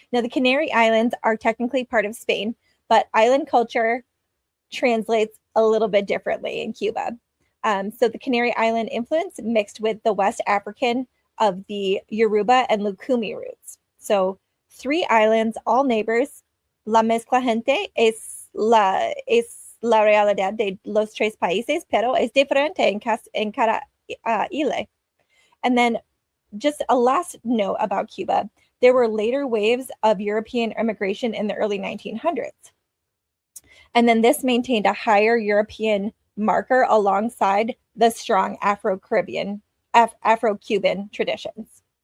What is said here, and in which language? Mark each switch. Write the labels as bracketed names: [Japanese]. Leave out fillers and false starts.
[English] Now, the Canary Islands are technically part of Spain, but island culture translates a little bit differently in Cuba. So the Canary Island influence mixed with the West African of the Yoruba and Lukumi roots. So 3 islands, all neighbors. [Spanish] La mezcla gente es la realidad de los 3 países, pero es diferente en cada isla. [English] And then just a last note about Cuba. There were later waves of European immigration in the early 1900s. And then this maintained a higher European marker alongside the strong Afro-Cuban traditions.